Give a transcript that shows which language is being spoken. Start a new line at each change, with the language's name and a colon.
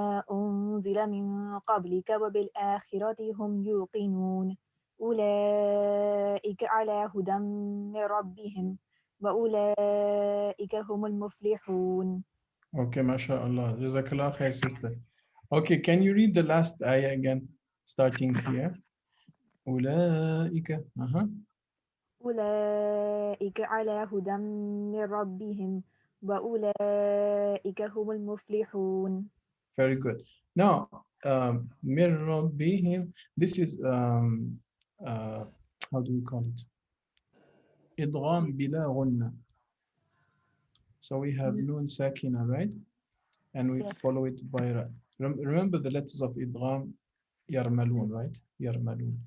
Arabic: أنزل من قبلك وبالآخرة هم يوقنون أولئك على هدى من ربهم وأولئك هم المفلحون.
English: Okay, mashallah. Jazakallah khair, sister. Okay, can you read the last ayah again, starting here?
Arabic: أولئك. أولئك على هدى من ربهم وأولئك هم المفلحون.
English: Very good. Now,
Arabic: من ربهم,
English: this is, how do we call it?
Arabic: إدغام بلا غنة.
English: So we have noon sakina, right? And we follow it by, remember the letters of idgham, yarmalun, right? Yarmalun.